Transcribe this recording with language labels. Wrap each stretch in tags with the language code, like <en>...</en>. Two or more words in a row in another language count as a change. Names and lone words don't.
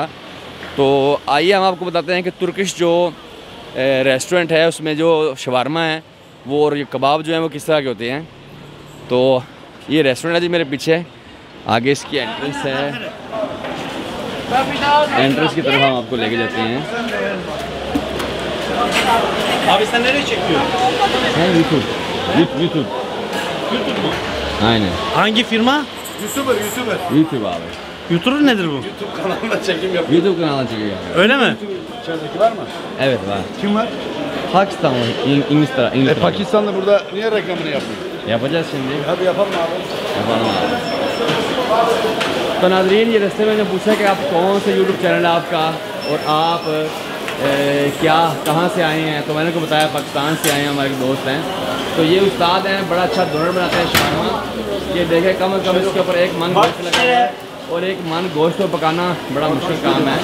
<hi>तो आइए हम आपको बताते हैं कि तुर्किश जो रेस्टोरेंट है उसमें जो शवारमा है वो और ये कबाब जो है वो किस तरह के होते हैं। तो ये रेस्टोरेंट है जी मेरे पीछे, आगे इसकी एंट्रेंस है। एंट्रेंस की तरफ हम आपको लेके जाते हैं।</hi> <tr>Abi sen nereye çekiyorsun? YouTube. Aynen. Hangi firma? YouTuber. YouTube abi. YouTuber nedir bu? YouTube kanalına çekim yapıyor. YouTube kanalı çekiyor abi. Öyle mi? İçerideki var mı? Evet var. Kim var? Pakistan var. İngiltere. Pakistanlı burada niye reklamını yapmıyor? Yapacağız şimdi. Hadi yapalım abi. yapalım abi।</tr> <hi>तो नाज़रीन, ये रास्ते में ने पूछा कि आप कौन सा</hi> <en>YouTube channel</en> <hi>है आपका और आप कहाँ से आए हैं। तो मैंने को बताया पाकिस्तान से आए हैं, हमारे दोस्त हैं। तो ये उस्ताद हैं, बड़ा अच्छा डोनर बनाते हैं शवारमा। ये देखें कम से कम इसके ऊपर एक मन गोश्त लगा है और एक मन गोश्त को पकाना बड़ा मुश्किल काम है।</hi>